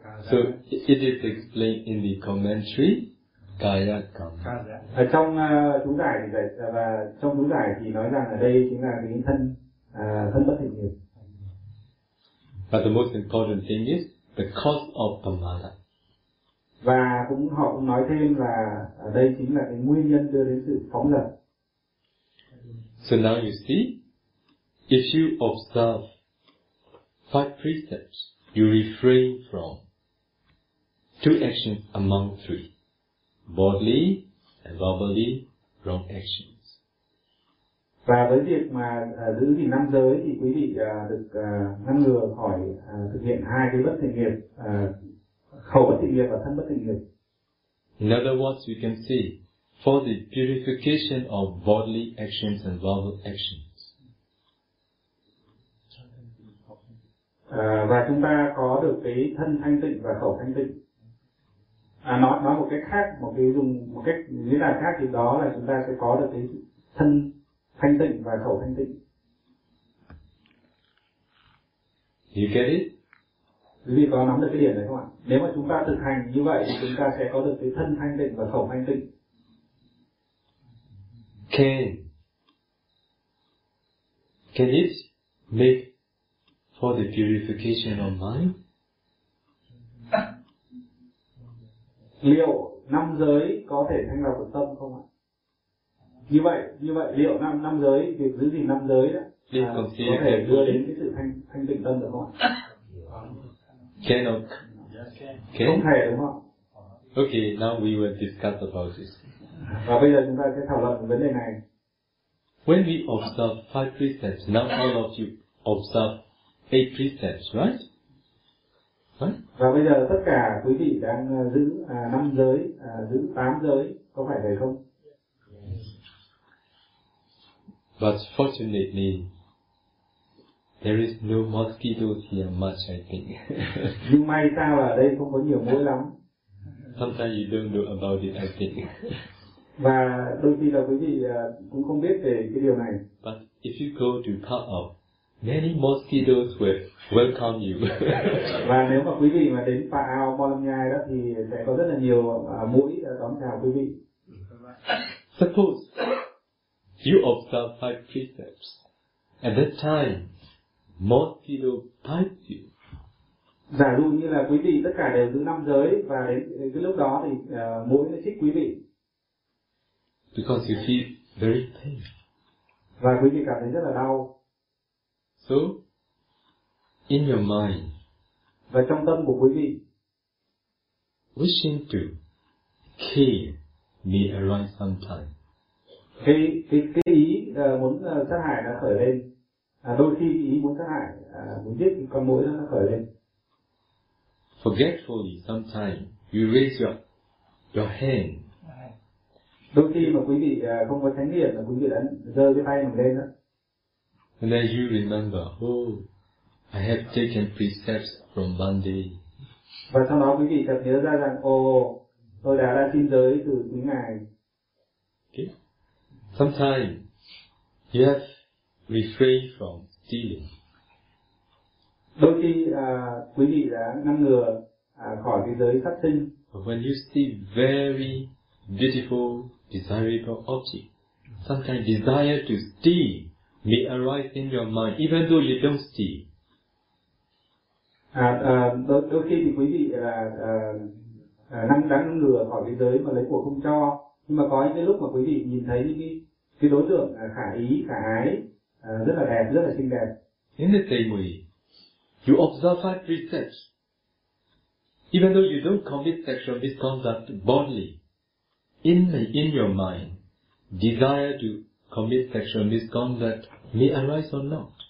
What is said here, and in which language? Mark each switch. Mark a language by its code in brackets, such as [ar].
[en] So it is explained in the commentary, Kaya Kama. [vi] Ở trong chú giải thì dạy và trong chú giải thì nói rằng ở đây chính là cái thân bất thiện nghiệp. [en] But the most important thing is the cause of pamada. [vi] Và cũng họ cũng nói thêm là ở đây chính là cái nguyên nhân đưa đến sự phóng dật. [en] So now you see, if you observe 5 precepts, you refrain from 2 actions among 3, bodily and verbally wrong actions. [vi] Và với việc mà giữ gìn 5 giới thì quý vị được ngăn ngừa khỏi thực hiện 2 cái bất thiện nghiệp, khẩu bất thiện nghiệp và thân bất thiện nghiệp. [en] In other words, we can see, for the purification of bodily actions and verbal actions. [vi] Và chúng ta có được cái thân thanh tịnh và khẩu thanh tịnh. Nói một cách khác, một cách như là khác thì đó là chúng ta sẽ có được cái thân thanh tịnh và khẩu thanh tịnh. [en] You get it? [vi] Quý vị có nắm được cái điểm này không ạ? Nếu mà chúng ta thực hành như vậy thì chúng ta sẽ có được cái thân thanh tịnh và khẩu thanh tịnh. [en] Can it make for the purification of mind? [vi] Liệu năm giới có thể thanh lọc được tâm không ạ? Như vậy liệu năm giới, việc giữ gìn năm giới đó có thể đưa đến cái sự thanh tịnh tâm được không ạ? [en] Can or can? [vi] Không thể đúng không? [en] Okay, now we will discuss about this. [vi] Và bây giờ chúng ta sẽ thảo luận về vấn đề này. [en] When we observe 5 precepts, now all of you observe 8 precepts, right? [vi] Và bây giờ tất cả quý vị đang giữ 5 giới, giữ 8 giới, có phải vậy không? [en] But fortunately, there is no mosquitoes here much, I think. [vi] Nhưng may sao là ở đây không có nhiều muỗi lắm. [en] Sometimes you don't know about it, I think. [vi] Và đôi khi là quý vị cũng không biết về cái điều này. [en] But if you go to cut off, many mosquitoes will welcome you. [vi] Và nếu mà quý vị mà đến Pa Ao Bologna đó thì sẽ có rất là nhiều mũi đón chào quý vị. [en] Suppose you observe 5 precepts. At that time, mosquito bites you. [vi] Giả dụ như là quý vị tất cả đều giữ 5 giới và đến cái lúc đó thì mũi nó xích quý vị. [en] Because you feel very pain. [vi] Và quý vị cảm thấy rất là đau. [en] So, in your mind, [vi] và trong tâm của quý vị, [en] wishing to kill me arise sometimes. [vi] Khi ý muốn sát hại nó khởi lên, đôi khi ý muốn sát hại, muốn giết con mũi nó khởi lên. [en] Forgetfully, sometimes you raise your hand. [vi] Đôi khi mà quý vị không có chánh niệm là quý vị đã giơ cái tay mình lên đó. [en] And then you remember, oh, I have taken precepts from Bandai. [vi] Và sau đó quý vị sẽ nhớ ra rằng, oh, tôi đã xin giới từ quý ngài. [en] Okay. Sometimes you have refrained from stealing. [vi] Đôi khi quý vị đã ngăn ngừa khỏi cái giới sát sinh. [en] But when you see very beautiful, desirable object, sometimes desire to steal may arise in your mind, even though you don't steal. [vi] Đôi khi thì quý vị là ngăn ngừa khỏi cái giới mà lấy của không cho, nhưng mà có những cái lúc mà quý vị nhìn thấy những cái đối tượng khả ý khả ái rất là đẹp, rất là xinh đẹp. [en] In the same way, you observe five precepts, even though you don't commit sexual misconduct bodily, in your mind, desire to commit sexual misconduct may arise or not.